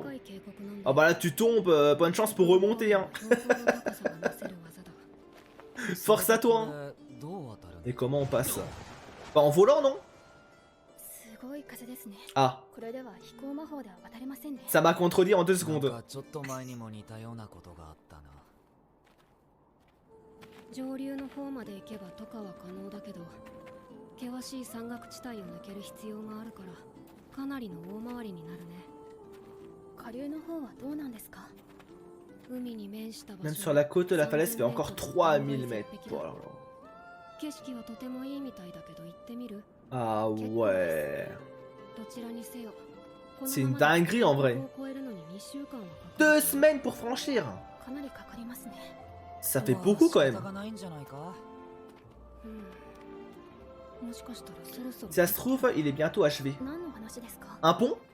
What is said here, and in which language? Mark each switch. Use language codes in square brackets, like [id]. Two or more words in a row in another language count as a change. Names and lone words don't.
[fr] Ah bah là tu tombes, bonne chance pour remonter hein. Force à toi hein. Et comment on passe? Bah en volant non? Ah, ça m'a contredit en 2 secondes. [ja] 上流の方まで行けば渡河は可能だけど、険しい山岳地帯を抜ける必要があるから、かなりの大回りになるね。下流の方はどうなんですか？海に面した場所。 [fr] Même sur la côte, la falaise fait encore 3000 mètres. Oh là là. [ja] 景色はとてもいいみたいだけど行ってみる？ [fr] Ah ouais. [ja] どちらにせよ。 [fr] C'est une dinguerie en vrai. 2 semaines pour franchir. Ça fait beaucoup quand même. Si ça se trouve, il est bientôt achevé. Un pont?